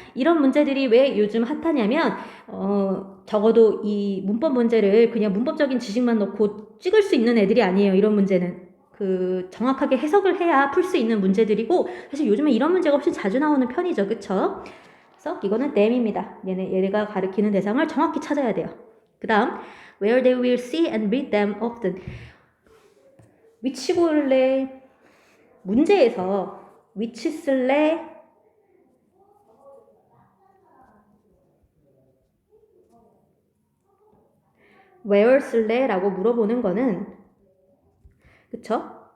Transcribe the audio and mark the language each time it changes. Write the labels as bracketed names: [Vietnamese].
[Korean] 이런 문제들이 왜 요즘 핫하냐면 적어도 이 문법 문제를 그냥 문법적인 지식만 넣고 찍을 수 있는 애들이 아니에요. 이런 문제는. 그 정확하게 해석을 해야 풀 수 있는 문제들이고 사실 요즘에 이런 문제가 훨씬 자주 나오는 편이죠. 그쵸? 그래서 이거는 them입니다. 얘네가 가리키는 대상을 정확히 찾아야 돼요. 그 다음 [English] where they will see and read them often. [Korean] which 고를래? 문제에서 which 쓸래? where 쓸래? 라고 물어보는 거는 그쵸?